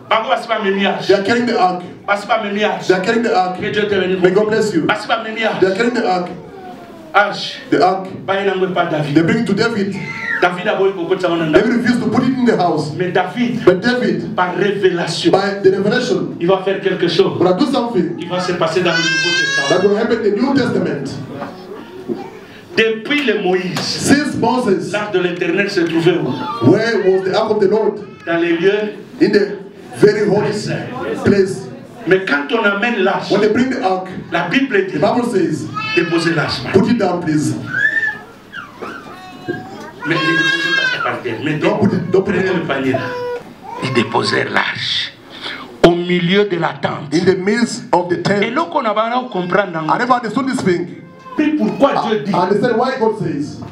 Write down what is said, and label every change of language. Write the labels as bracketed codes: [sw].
[en] They are carrying the ark. They are carrying the ark. May God bless you. They are carrying the ark. The ark. They bring it to David. David refused to put it in the house. But David, [fr] par révélation, [en] by the revelation, [fr] il va faire quelque chose. [en] Will do something [fr] qui va se passer dans le Nouveau Testament. [en] That will happen in the New Testament. [fr] Depuis le Moïse, [en] since Moses, [fr] l'arche de l'Éternel se trouvait où? [en] Where was the ark of the Lord? [fr] Dans les lieux, [en] in the very holy place. [fr] Mais quand on amène l'arche, [en] when they bring the ark, [fr] la Bible dit, [en] the Bible says, [fr] déposez l'arche. [en] Put it down, please. [fr] Mais ne déposez pas ça par terre. Mais [en] don't put it [fr] le panier là. Ils déposèrent l'arche au milieu de la tente. [en] In the midst of the tent. [fr] Et là qu'on a besoin de comprendre. [en] I never understood this thing. [fr] Puis pourquoi Dieu dit? [en] I understand why God says.